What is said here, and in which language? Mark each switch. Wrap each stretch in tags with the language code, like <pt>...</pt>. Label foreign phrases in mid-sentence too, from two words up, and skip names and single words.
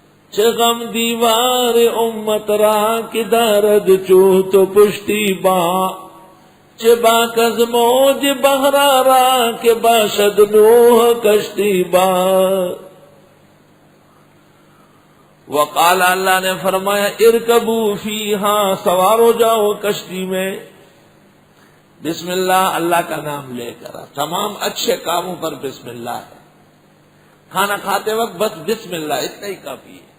<fa>چه غم دیوار امت را که دارد چوت و پشتی با، چه باک از موج بحر را که باشد نوح کشتی با.</fa> <ur>وقال اللہ نے فرمایا</ur> <ar>ارکبوا فیہا،</ar> <ur>سوار ہو جاؤ کشتی میں،</ur> <ar>بسم اللہ،</ar> <ur>اللہ کا نام لے کر. تمام اچھے کاموں پر</ur> <ar>بسم اللہ</ar> <ur>ہے. کھانا کھاتے وقت بس</ur> <ar>بسم اللہ</ar> <ur>اتنا ہی کافی ہے.</ur>